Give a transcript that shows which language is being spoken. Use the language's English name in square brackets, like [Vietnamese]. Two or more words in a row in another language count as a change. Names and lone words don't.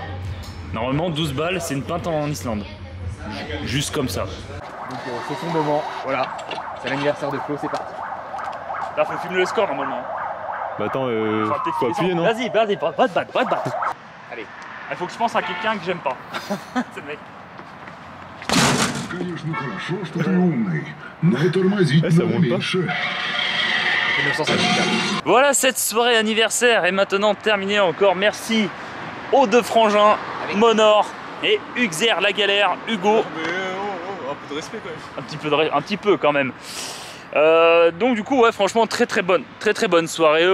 [French] Normalement 12 balles c'est une pinte en Islande. Juste comme ça. Donc c'est son moment, voilà. C'est l'anniversaire de Flo, c'est parti. Là faut filmer le score normalement. Bah attends, faut appuyer non? Vas-y, pas de batte. Allez. Il faut que je pense à quelqu'un que j'aime pas. C'est le mec. [Russian] Конечно, хорошо, что ты умный, но тормозить надо меньше. [French] 1954. Voilà, cette soirée anniversaire est maintenant terminée. Encore merci aux deux frangins, Monor et Uxer la galère, Hugo. Un peu de respect quand même. Un petit peu quand même. Donc du coup ouais, franchement très bonne soirée.